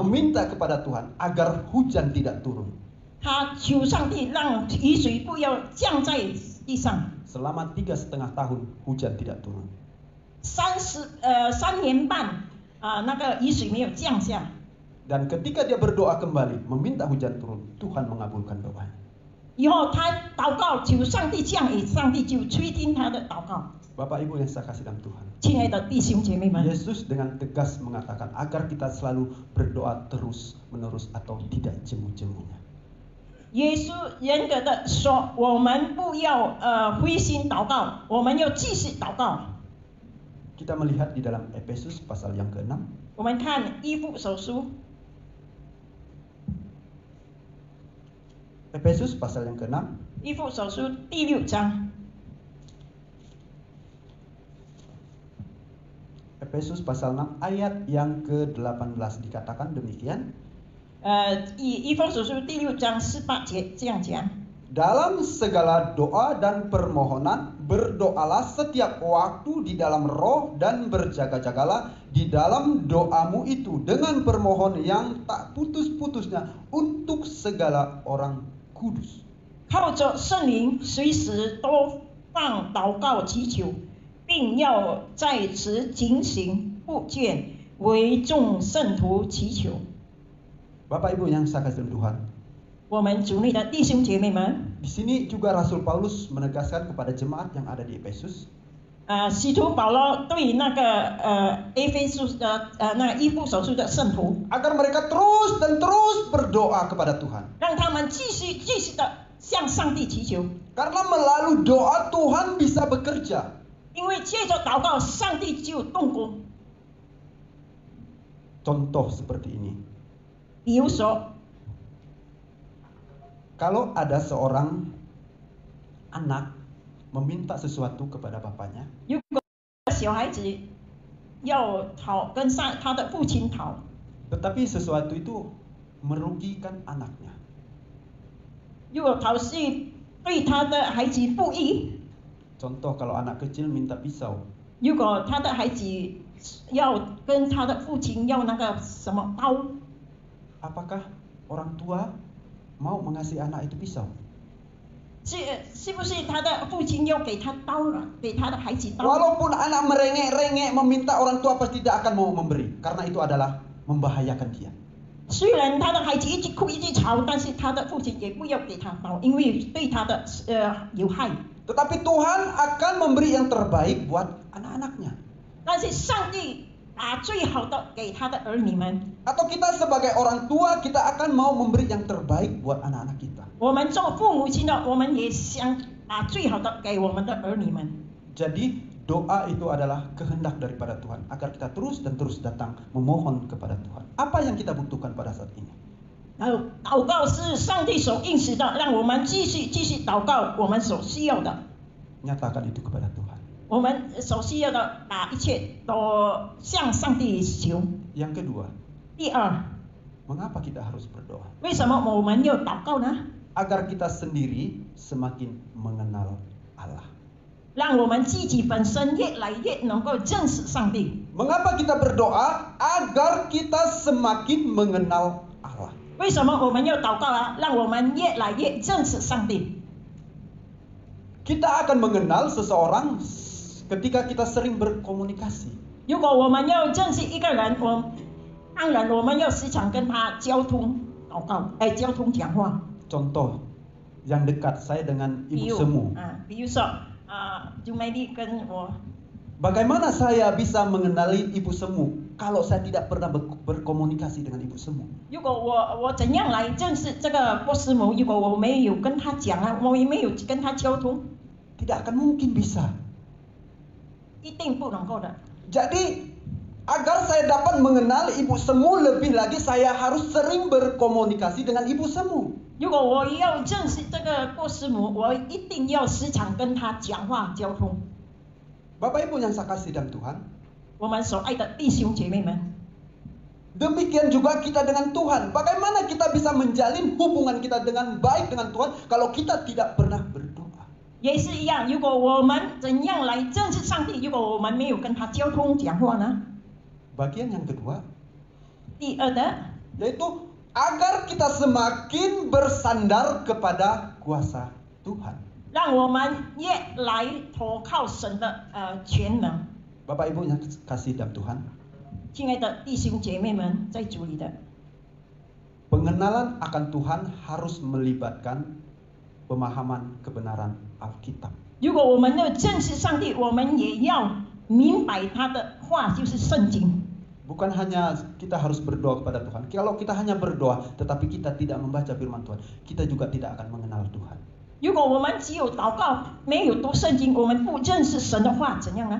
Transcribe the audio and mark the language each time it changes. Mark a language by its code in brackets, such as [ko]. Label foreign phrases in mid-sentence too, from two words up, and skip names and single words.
[id] meminta kepada Tuhan agar hujan tidak turun. [zh] 他求上帝让雨水不要降在地上。 [id] Selama 3,5 tahun hujan tidak turun. [zh] 3 年半那个雨水没有降下。 [id] Dan ketika dia berdoa kembali, meminta hujan turun, Tuhan mengabulkan doanya. [zh] 以后他祷告求上帝降雨，上帝就垂听他的祷告。 [id] Bapak Ibu yang saya kasih dalam Tuhan. [zh] 亲爱的弟兄姐妹们， [id] Yesus dengan tegas mengatakan agar kita selalu berdoa terus menerus atau tidak jemu-jemunya. [zh] 耶稣严格的说，我们不要灰心祷告，我们要继续祷告。 [id] Kita melihat di dalam Efesus pasal yang ke-6. [zh] 我们看以弗所书， [id] Efesus pasal yang ke-6. [zh] 以弗所书第6章。 [id] Efesus pasal 6 ayat yang ke-18 dikatakan demikian. [zh] 以弗所书第6章18节这样讲。 [id] Dalam segala doa dan permohonan, berdoalah setiap waktu di dalam roh dan berjaga-jagalah di dalam doamu itu dengan permohonan yang tak putus-putusnya untuk segala orang kudus. [zh] 靠着圣灵，随时都放祷告祈求，并要在此警醒不倦，为众圣徒祈求。 [id] Bapak Ibu yang saya kasih Tuhan, [zh] 我们主内的弟兄姐妹们， [id] di sini juga Rasul Paulus menegaskan kepada jemaat yang ada di Efesus, [zh] 使徒保罗对那个以弗所书的圣徒， [id] agar mereka terus dan terus berdoa kepada Tuhan. [zh] 让他们继续的向上帝祈求， [id] Karena melalui doa Tuhan bisa bekerja. [zh] 因为借着祷告，上帝就动工。 [id] Contoh seperti ini. [zh] 比如说， [id] Kalau ada seorang anak meminta sesuatu kepada bapaknya, [zh] 如果小孩子要跟他的父亲讨， [id] tetapi sesuatu itu merugikan anaknya. [zh] 如果讨是对他的孩子不义， [id] Contoh kalau anak kecil minta pisau, [zh] 如果他的孩子要跟他的父亲要那个什么刀， [id] apakah orang tua mau mengasihi anak itu pisau? [zh] 是不是他的父亲要给他刀了，给他的孩子刀？ [id] Walaupun anak merengek-rengek meminta, orang tua pasti tidak akan mau memberi, karena itu adalah membahayakan dia. [zh] 虽然他的孩子一直哭一直吵，但是他的父亲也不要给他刀，因为对他的有害。 [id] Tetapi Tuhan akan memberi yang terbaik buat anak-anaknya. [zh] 但是上帝把最好的给他的儿女们。 [id] Atau kita sebagai orang tua, kita akan mau memberi yang terbaik buat anak-anak kita. [zh] 我们做父母亲的，我们也想把最好的给我们的儿女们。 [id] Jadi doa itu adalah kehendak daripada Tuhan agar kita terus dan terus datang memohon kepada Tuhan. Apa yang kita butuhkan pada saat ini? [zh] 祷告是上帝所应许的，让我们继续祷告我们所需要的。 [id] Nyatakan itu kepada Tuhan. [zh] 我们首先要把一切都向上帝求。 [id] Yang kedua, [zh] 第二， [id] mengapa kita harus berdoa? [zh] 为什么我们要祷告呢？ [id] Agar kita sendiri semakin mengenal Allah. [zh] 让我们自己本身越来越能够认识上帝。 [id] Mengapa kita berdoa? Agar kita semakin mengenal Allah. [zh] 为什么我们要祷告啊？让我们越来越认识上帝。 [id] Kita akan mengenal seseorang ketika kita sering berkomunikasi. [zh] 如果我们要认识一个人，当然我们要时常跟他交通祷告，交通讲话。 [id] Contoh yang dekat saya dengan [zh] 比 [id] Ibu [zh] 如 [id] Semu. [zh] 比如说Jumaidi 跟我， [id] Bagaimana saya bisa mengenali Ibu Semu kalau saya tidak pernah berkomunikasi dengan Ibu Semu? [zh] 如果我怎样来认识这个波斯母？如果我没有跟他讲啊，我也没有跟他交通， [id] Tidak akan mungkin bisa. [zh] 一定不能够的。 [id] Jadi agar saya dapat mengenal Ibu Semu lebih lagi, saya harus sering berkomunikasi dengan Ibu Semu. [zh] 如果我要认识这个波斯母，我一定要时常跟他讲话交通。 [id] Bapak Ibu yang saya kasih dalam Tuhan, [zh] 我们所爱的弟兄姐妹们， [id] demikian juga kita dengan Tuhan. Bagaimana kita bisa menjalin hubungan kita dengan baik dengan Tuhan kalau kita tidak pernah berdoa? [zh] 也是一样。如果我们怎样来认识上帝？如果我们没有跟他交通讲话呢？ [id] Bagian yang kedua, [zh] 第二的， [id] yaitu agar kita semakin bersandar kepada kuasa Tuhan. [zh] 让我们越来投靠神的全能。 [id] Bapak Ibu yang kasih dalam Tuhan, [zh] 亲爱的弟兄姐妹们，在主里的 [id] pengenalan akan Tuhan harus melibatkan pemahaman kebenaran Alkitab. [zh] 如果我们要认识上帝，我们也要明白他的话，就是圣经。 [id] Bukan hanya kita harus berdoa kepada Tuhan. Kalau kita hanya berdoa tetapi kita tidak membaca firman Tuhan, kita juga tidak akan mengenal Tuhan. [zh] 如果我们只有祷告，没有读圣经，我们不认识神的话，怎样呢？